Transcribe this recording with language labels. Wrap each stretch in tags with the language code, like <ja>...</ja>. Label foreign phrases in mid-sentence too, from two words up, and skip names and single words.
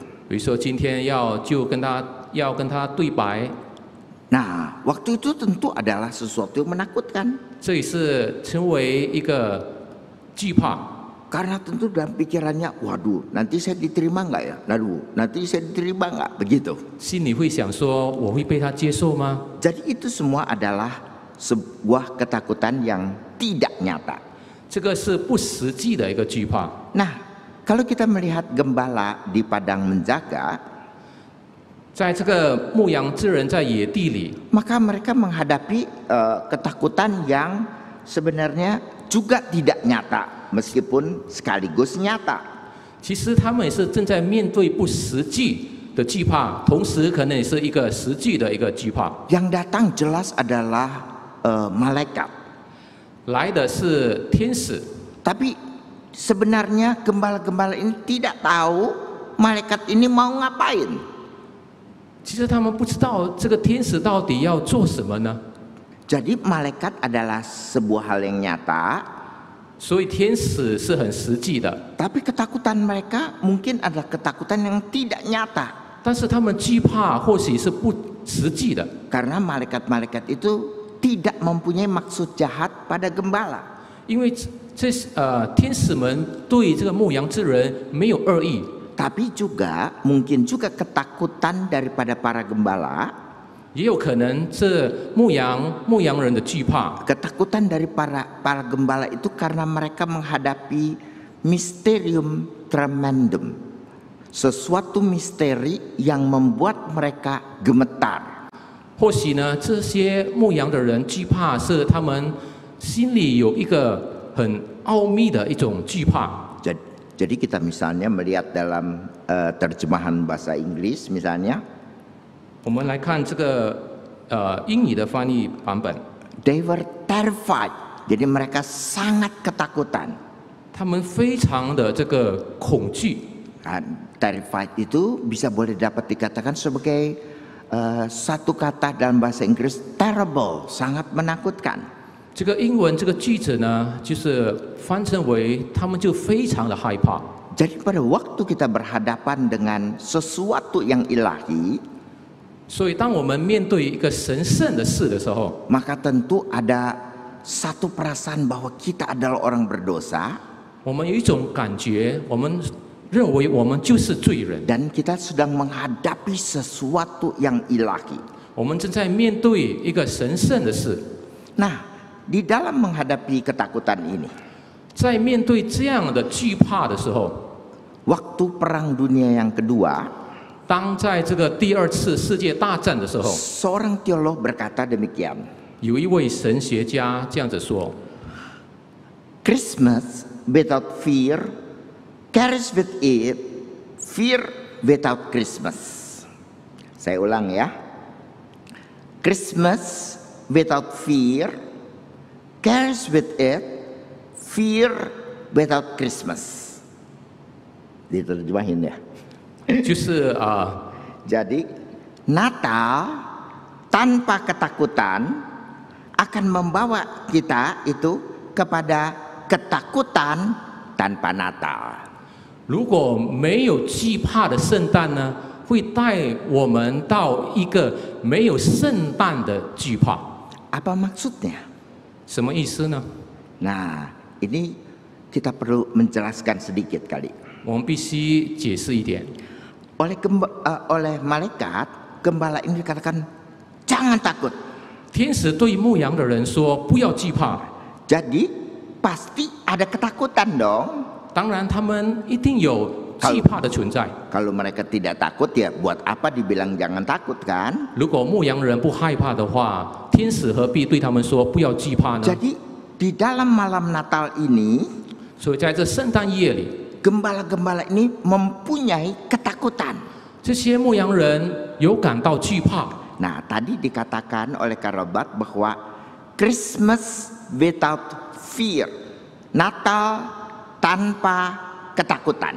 <zh>比如说今天要跟他对白，</zh> <id>Nah, waktu itu tentu adalah sesuatu yang menakutkan.</id> <zh>这也是成为一个惧怕。</zh> <id>Karena tentu dalam pikirannya, waduh, nanti saya diterima nggak ya? Waduh, nanti saya diterima nggak? Begitu.</id> <zh>心里会想说，我会被他接受吗？</zh> <id>Jadi itu semua adalah sebuah ketakutan yang tidak nyata.</id> <zh>这个是不实际的一个惧怕。</zh> <id>Nah, kalau kita melihat gembala di padang menjaga,</id> <zh>在这个牧羊之人在野地里，</zh> <id>maka mereka menghadapi ketakutan yang sebenarnya juga tidak nyata, meskipun sekaligus nyata.</id> <zh>其实他们也是正在面对不实际的惧怕，同时可能也是一个实际的一个惧怕。</zh> <id>Yang datang jelas adalah malaikat.</id> <zh>来的是天使，</zh> <id>Tapi sebenarnya gembala-gembala ini tidak tahu malaikat ini mau ngapain.</id> <zh>其实他们不知道这个天使到底要做什么呢？</zh> <id>Jadi malaikat adalah sebuah hal yang nyata,</id> <zh>所以天使是很实际的，</zh> <id>tapi ketakutan mereka mungkin adalah ketakutan yang tidak nyata.</id> <zh>但是他们惧怕或许是不实际的，</zh> <id>Karena malaikat-malaikat itu tidak mempunyai maksud jahat pada gembala.</id> <zh>因为天使们对这个牧羊之人没有恶意，</zh> <id>Tapi juga mungkin juga ketakutan daripada para gembala,</id> <zh>也有可能这牧羊人的惧怕，</zh> <id>ketakutan dari para gembala itu karena mereka menghadapi</id> <la>mysterium tremendum,</la> <id>sesuatu misteri yang membuat mereka gemetar.</id> <zh>或许呢，这些牧羊的人惧怕是他们心里有一个很奥秘的一种惧怕。</zh> <id>Jadi kita misalnya melihat dalam terjemahan bahasa Inggris misalnya,</id> <zh>我们来看这个英语的翻译版本，</zh> <en>they were terrified.</en> <id>Jadi mereka sangat ketakutan.</id> <zh>他们非常的这个恐惧。</zh> <id>Terrified itu bisa boleh dapat dikatakan sebagai satu kata dalam bahasa Inggris, terrible, sangat menakutkan.</id> <zh>这个英文这个句子呢，就是翻成为他们就非常的害怕。</zh> <id>Jadi pada waktu kita berhadapan dengan sesuatu yang ilahi,</id> <zh>所以当我们面对一个神圣的事的时候，</zh> <id>maka tentu ada satu perasaan bahwa kita adalah orang berdosa</id> <zh>我们有一种感觉，我们认为我们就是罪人，</zh> <id>dan kita sedang menghadapi sesuatu yang ilahi.</id> <zh>我们正在面对一个神圣的事。</zh> <id>Nah, di dalam menghadapi ketakutan ini,</id> <zh>在面对这样的惧怕的时候，</zh> <id>waktu Perang Dunia yang kedua,</id> <zh>当在这个第二次世界大战的时候，</zh> <id>seorang teolog berkata demikian,</id> <zh>有一位神学家这样子说：</zh> <en>Christmas without fear carries with it fear without Christmas.</en> <id>Saya ulang ya.</id> <en>Christmas without fear carries with it fear without Christmas.</en> <id>Diterjemahin ya.</id> <zh>就是</zh> <id>Jadi Natal tanpa ketakutan akan membawa kita itu kepada ketakutan tanpa Natal.</id> <zh>如果没有惧怕的圣诞呢，会带我们到一个没有圣诞的惧怕。</zh> <id>Apa maksudnya?</id> <zh>什么意思呢？</zh> <id>Nah, ini kita perlu menjelaskan sedikit kali.</id> <zh>我们必须解释一点。</zh> <id>Oleh malaikat, gembala ini dikatakan jangan takut.</id> <zh>天使对牧羊的人说：“不要惧怕。</zh> <id>Jadi pasti ada ketakutan dong. ”</id> <zh>当然，他们一定有惧怕的存在。</zh> <id>Kalau mereka tidak takut ya buat apa dibilang jangan takut kan?</id> <zh>如果牧羊人不害怕的话，天使何必对他们说不要惧怕呢？</zh> <id>Jadi Di dalam malam Natal ini,</id> <zh>所以在这圣诞夜里，</zh> <id>gembala-gembala ini mempunyai ketakutan.</id> <zh>这些牧羊人有感到惧怕。</zh> <id>Nah, tadi dikatakan oleh Karobat bahwa</id> <en>Christmas without fear,</en> <id>Natal tanpa ketakutan.</id>